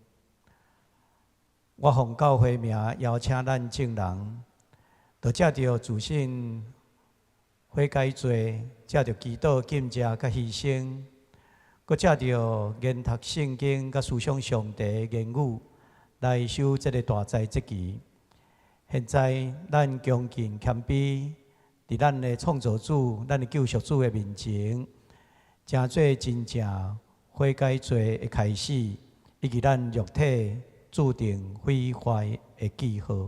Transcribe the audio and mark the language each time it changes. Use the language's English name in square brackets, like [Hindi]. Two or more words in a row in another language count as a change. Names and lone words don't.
[Min Nan Chinese] 我奉教会名邀请咱众人，就借着自信悔改罪，借着祈祷、敬谢、甲牺牲，搁借着研读圣经、甲思想上帝的言语，来守这个大斋节期。现在，咱恭敬谦卑，伫咱的创造主、咱的救赎主的面前，诚做真正悔改罪的开始，以及咱肉体注定毁坏的记号。